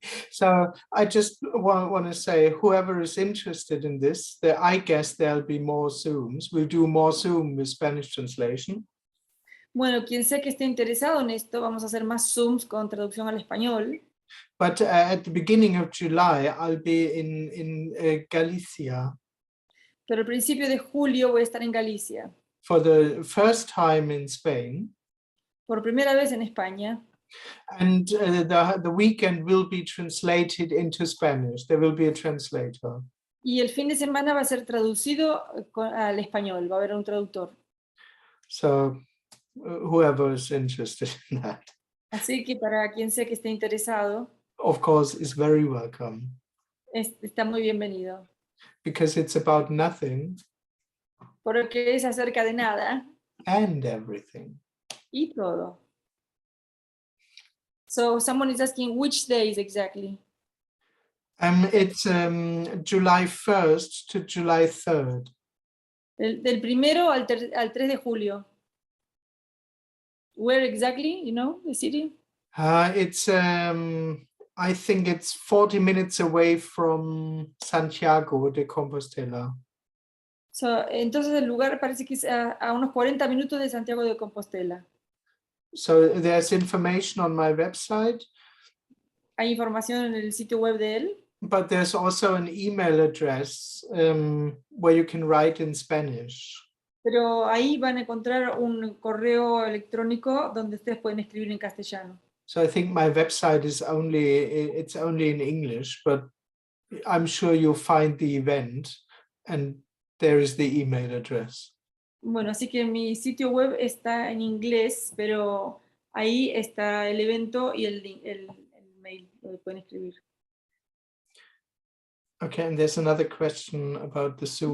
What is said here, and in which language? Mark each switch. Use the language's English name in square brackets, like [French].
[English] So I just want to say, whoever is interested in this, I guess there'll be more Zooms. We'll do more Zoom with Spanish translation. [Spanish] Bueno, quien sea que esté interesado en esto, vamos a hacer más Zooms con traducción al español. [English] But at the beginning of July, I'll be in Galicia. [Spanish] Pero al principio de julio voy a estar en Galicia. [English] For the first time in Spain. [Spanish] Por primera vez en España. [English] And the weekend will be translated into Spanish. There will be a translator. [Spanish] Y el fin de semana va a ser traducido al español, va a haber un traductor. [English] So whoever is interested in that. [Spanish] Así que para quien sea que esté interesado, [English] of course, is very welcome. [Spanish] Está muy bienvenido. [English] Because it's about nothing. [Spanish] Porque es acerca de nada. [English] And everything. [Spanish] Y todo. [English] So someone is asking which days exactly? It's July 1st to July 3rd. [Spanish] Del primero al 3 de julio. [English] Where exactly, you know, the city? It's, I think it's 40 minutes away from Santiago de Compostela. [Spanish] So, entonces el lugar parece que es a unos 40 minutos de Santiago de Compostela. [English] So there's information on my website. [Spanish] Hay información en el sitio web de él. [English] But there's also an email address where you can write in Spanish. [Spanish] Pero ahí van a encontrar un correo electrónico donde ustedes pueden escribir en castellano. [English] So I think my website is it's only in English, but I'm sure you'll find the event and there is the email address. [Spanish] Bueno, así que mi sitio web está en inglés, pero ahí está el evento y el mail donde pueden escribir. [English] Okay, and there's another question about the Zoom.